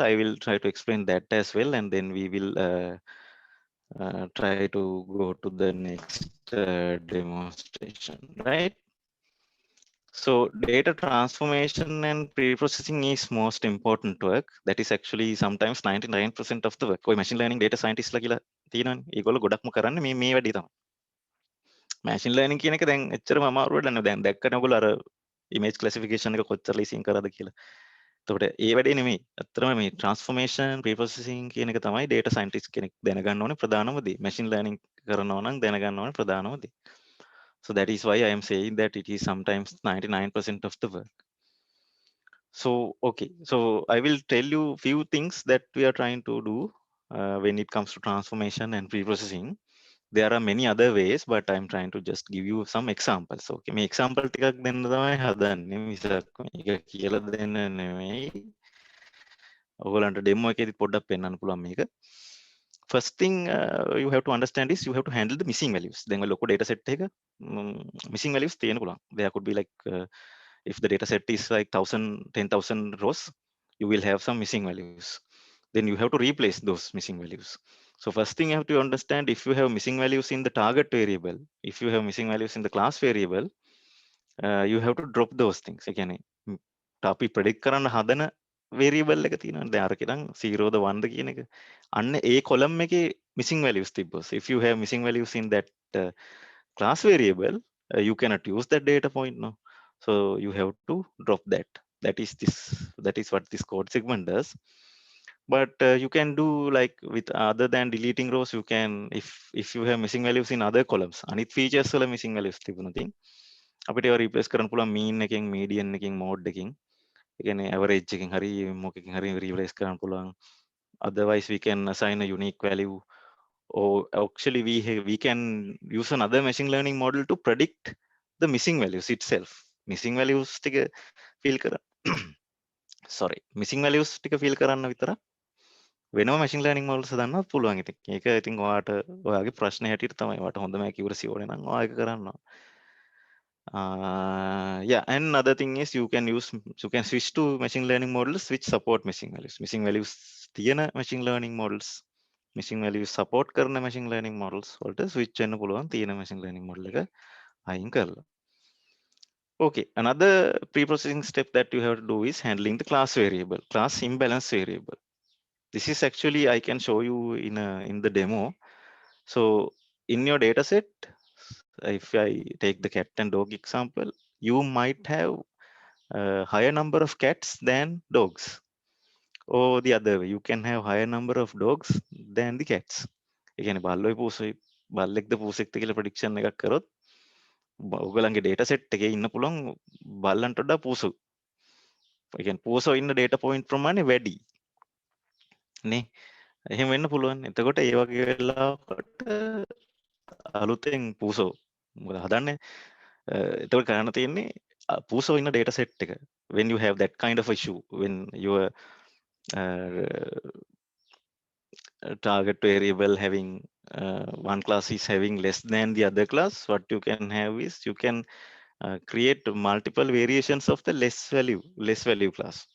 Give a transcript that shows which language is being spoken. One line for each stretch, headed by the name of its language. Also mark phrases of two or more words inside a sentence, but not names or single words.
English: I will try to explain that as well, and then we will try to go to the next demonstration, right? So data transformation and pre-processing is most important work. That is actually sometimes 99% of the work.
Sinhala: ඔය
English: machine learning data scientist
Sinhala: ලා කියලා තියෙනවනේ. ඒගොල්ලෝ ගොඩක්ම කරන්නේ මේ වැඩේ තමයි.
English: machine learning
Sinhala: කියන එක දැන් එච්චරම අමාරු වැඩක් නෙවෙයි. දැන් දැක්කනේ ඔයගොල්ලෝ අර
English: image classification
Sinhala: එක කොච්චර ලේසියෙන් කරාද කියලා. එතකොට ඒ වැඩේ නෙමෙයි. ඇත්තටම මේ
English: transformation, pre-processing
Sinhala: කියන එක තමයි
English: data scientist
Sinhala: කෙනෙක් දැනගන්න ඕනේ ප්‍රධානම දේ.
English: machine learning
Sinhala: කරනවා නම් දැනගන්න ඕනේ ප්‍රධානම දේ.
English: So that is why I am saying that it is sometimes 99% of the work. So, okay. So I will tell you few things that we are trying to do when it comes to transformation and pre-processing. There are many other ways, but I'm trying to just give you some examples.
Sinhala: Okay. මේ example ටිකක් දෙන්න තමයි හදන්නේ. මිසක් මේක කියලා දෙන්න නෙමෙයි. ඔයගොල්ලන්ට demo එකේදී පොඩ්ඩක් පෙන්වන්න පුළුවන් මේක.
English: First thing you have to understand is you have to handle the missing values.
Sinhala: Then ඔය ලොකු
English: data set
Sinhala: එක
English: missing values
Sinhala: තියෙන්න පුළුවන්.
English: There could be like if the data set is like 10,000 rows, you will have some missing values. Then you have to replace those missing values. So first thing you have to understand, if you have missing values in the target variable, if you have missing values in the class variable, you have to drop those things.
Sinhala: ඒ කියන්නේ අපි predict කරන්න හදන variable එක තියෙනවනේ. දැන් අරක ඉඳන් 0ද 1ද කියන එක. අන්න ඒ column එකේ
English: missing values
Sinhala: තිබ්බොත්.
English: If you have missing values in that class variable, you cannot use that data point now. So you have to drop that. That is what this code segment does. But you can do like with other than deleting rows, you can if you have missing values in other columns,
Sinhala: අනිත් features වල
English: missing values
Sinhala: තිබුණොත් අපිට ඒවා replace කරන්න පුළුවන් mean එකෙන්, median එකෙන්, mode එකෙන්. ඒ කියන්නේ average එකෙන් හරි මොකකින් හරි replace කරන්න පුළුවන්.
English: Otherwise we can assign a unique value, or actually we can use another machine learning model to predict the missing values itself. Missing values
Sinhala: ටික fill කර
English: sorry missing values
Sinhala: ටික fill කරන්න විතරක් වෙනම
English: machine learning models
Sinhala: හදන්නත් පුළුවන්. ඉතින් ඒක ඉතින් ඔයාට ඔයාගේ ප්‍රශ්නේ හැටියට තමයි. ඔයාට හොඳම accuracy ඕනේ නම් ඔයා ඒක කරන්න.
English: Yeah, and another thing is you can switch to machine learning models which support missing values. Missing values
Sinhala: තියෙන
English: machine learning models, missing values support
Sinhala: කරන
English: machine learning models
Sinhala: වලට switch වෙන්න පුළුවන් තියෙන
English: machine learning model
Sinhala: එක අයින් කරලා.
English: Okay, another pre-processing step that you have to do is handling the class variable, class imbalance variable. This is actually I can show you in the demo. So in your data set, if I take the cat and dog example, you might have a higher number of cats than dogs, or the other way, you can have higher number of dogs than the cats.
Sinhala: ඒ කියන්නේ බල්ලොයි පූසොයි බල්ලෙක්ද පූසෙක්ද කියලා ප්‍රෙඩික්ෂන් එකක් කරොත් ඔයගලන්ගේ
English: data set
Sinhala: එකේ ඉන්න පුළුවන් බල්ලන්ට වඩා පූසු. ඒ කියන්නේ පූසෝ ඉන්න
English: data point
Sinhala: ප්‍රමාණය වැඩි නේ. එහෙම වෙන්න පුළුවන්. එතකොට ඒ වගේ වෙලාවකට අලුතෙන් පූසෝ මොකද හදන්නේ? එතකොට කරන්න තියෙන්නේ පූසෝ ඉන්න
English: data set
Sinhala: එක.
English: When you have that kind of issue, when your target variable having one class is having less than the other class, what you can have is you can create multiple variations of the less value class.